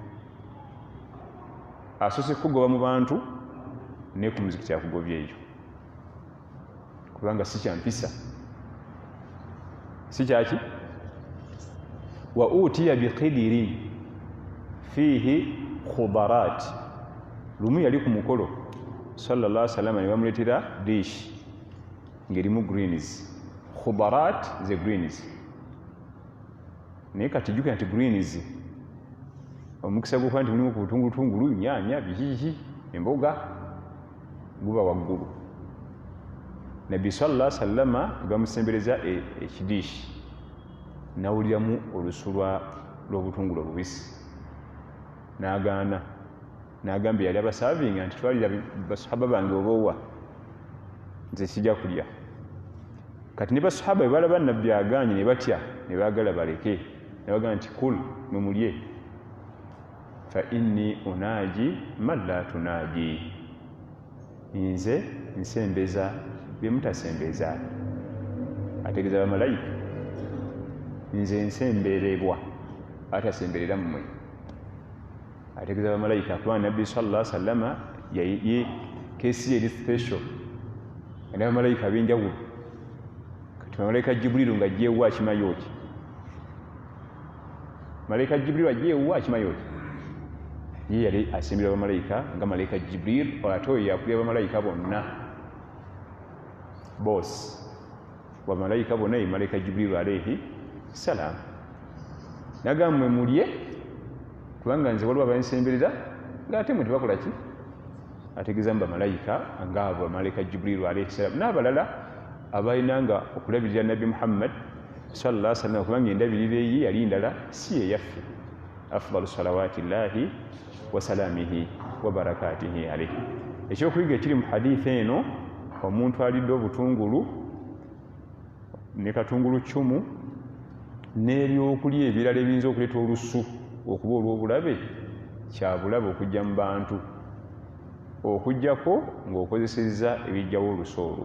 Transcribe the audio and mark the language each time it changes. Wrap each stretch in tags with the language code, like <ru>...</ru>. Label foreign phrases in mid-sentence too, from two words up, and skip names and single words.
<lg>Asoose kugoba mu bantu ne ku muzikiti akugobye eyo, kubanga si kyampisa, si kyaki.</lg> <ar>وأتي بقدر فيه خضرات,</ar> <lg>lumu yali ku mukolo</lg> <ar>صلى الله عليه وسلم</ar> <lg>ne bamuleetera dish ng'erimu greens. Khubarat ze greens, naye kati jjukira nti greens omukisa gw'okuba nti mulimu ku butungulutungulu, nyaanya, bihiihi, emboga guba waggulu. Nabbi</lg> <ar>صلى الله عليه وسلم</ar> <lg>bamusembereza ekidiishi, nawuliramu olusu lw'obutungulu obubisi, n'agaana, n'agamba yali abasaavinga nti twalira basahaba bange oboowa, nze sijja kulya. Kati ne basahaba bwe balaba nabbi agaanye ne batya, ne baagala baleke, ne bagamba nti kul, mwe mulye,</lg> <ar>فإني أناجي من لا تناجي,</ar> <lg>nze nsembeza bye mutasembeza. Ategeeza bamalayika, nze nsemberebwa atasemberera mmwe. Ategeeza bamalayika kubanga nabbi</lg> <ar>صلى الله عليه وسلم</ar> <lg>ye keesi eri special, era bamalayika ab'enjawulo. Kati malayika Jibrilu ng'ajjeewo akimanyi oti, malayika Jibrilu ajjeewo akimanyi oti, ye yali asembera bamalayika nga malayika Jibril, ate oyo yakulira bamalayika bonna, boss wa malayika bonna ye malayika Jibrilu</lg> <ar>عليه السلام.</ar> <lg>Nagamba mwe mulye kubanga nze waliwo abansemberera ng'ate mwe tebakola ki. Ategeeza mu bamalayika ng'abo malayika Jibrilu</lg> <ar>عليه السلام</ar> <lg>n'abalala abalinanga okulabirira Nabbi Muhammad</lg> <ar>صلى الله عليه وسلم,</ar> <lg>kubanga endabirira ye yali ndala si ye yaffe.</lg> <ar>أفضل صلوات الله وسلامه وبركاته عليه.</ar> <lg>Ekyokuyiga ekiri mu hadithi eno, omuntu alidde obutungulu ne katungulu cumu n'ebyokulya ebirala ebiyinza okuleeta olusu okuba olw'obulabe, kyabulabe okujja mu bantu, okujjako ng'okozesezza ebijjawo olusu olwo.</lg>